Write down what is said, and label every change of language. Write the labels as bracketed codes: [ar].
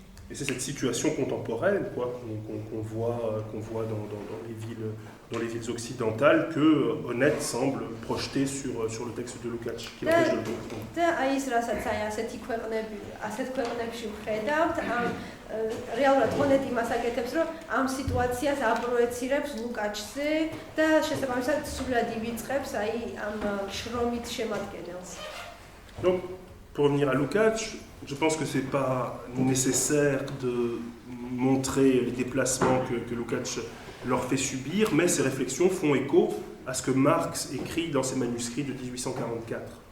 [fr] Et c'est cette situation contemporaine qu'on voit dans les villes occidentales que Honneth semble projeter sur le texte de Lukács, qui empêche de le comprendre. [ka] და აი ის რასაც აი ასეთ ქვეყნებში ვხედავთ, რეალურად Honneth იმას აკეთებს, რომ ამ სიტუაციას აპროეცირებს Lukácsზე და შესაბამისად სულად ივიწყებს აი ამ შრომით შემადგენელს. [fr] Donc, pour revenir à Lukács, je pense que ce n'est pas nécessaire de montrer les déplacements que Lukács leur fait subir, mais ces réflexions font écho à ce que Marx écrit dans ses manuscrits de 1844.